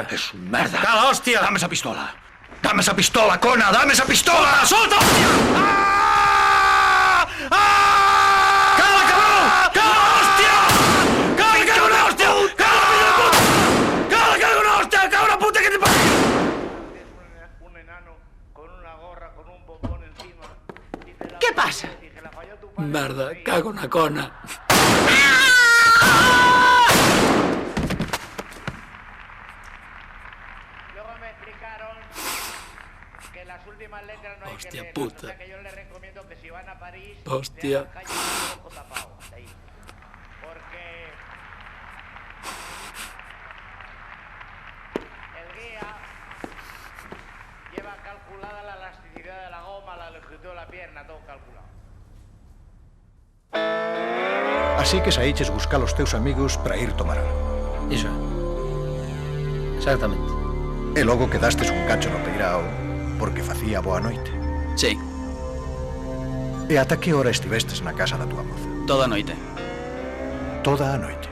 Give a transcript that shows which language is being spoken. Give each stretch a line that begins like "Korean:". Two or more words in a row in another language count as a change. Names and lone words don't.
Spanish: Es un merda.
Galician: Cala, hostia!
Spanish: Dame esa pistola. Dame esa pistola, Cona, dame esa pistola.
Galician: ¡Solta, hostia! ¡Cala, cabrón! ¡Cala, hostia! ¡Cala, cago na hostia! ¡Cala, fillo de puta! ¡Cala, cago na hostia! ¡Cago na puta que te parió!
Spanish: Un enano con una gorra con un bombón encima. ¿Qué pasa?
Galician: Merda, cago na Cona.
Spanish: Luego me explicaron que las últimas letras no hay Hostia que leerlas, puta. o sea que yo les recomiendo que si van a París Hostia. dejan calle un poco tapado, ahí. Porque el guía lleva calculada la elasticidad de la goma, la longitud de la pierna, todo calculado.
Galician: Así que saíches buscar os teus amigos para ir tomar algo. Iso. Exactamente. E logo quedastes un cacho no peirao porque facía boa noite. Sí, E ata que hora estivestes na casa da tua moza? toda a noite. Toda a noite.